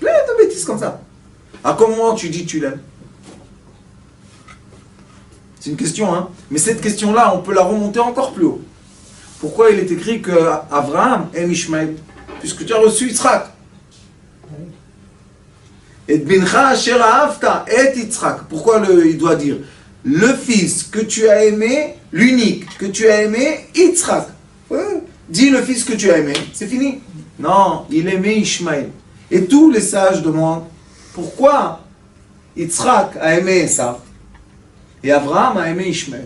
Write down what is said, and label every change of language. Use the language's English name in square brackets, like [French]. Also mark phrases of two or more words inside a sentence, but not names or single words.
[French] Plein de bêtises comme ça. À quel moment tu dis tu l'aimes? C'est une question, hein. Mais cette question-là, on peut la remonter encore plus haut. Pourquoi il est écrit que Abraham aime Ishmaël? Puisque tu as reçu Yitzhak. [Hebrew] ואת בנך אשר אהבת את יצחק. [French] Pourquoi il doit dire le fils que tu as aimé, l'unique que tu as aimé, Yitzhak. Ouais. Dis le fils que tu as aimé, c'est fini. Non, il aimait Ishmaël. Et tous les sages demandent pourquoi Yitzhak a aimé ça et Abraham a aimé Ishmaël.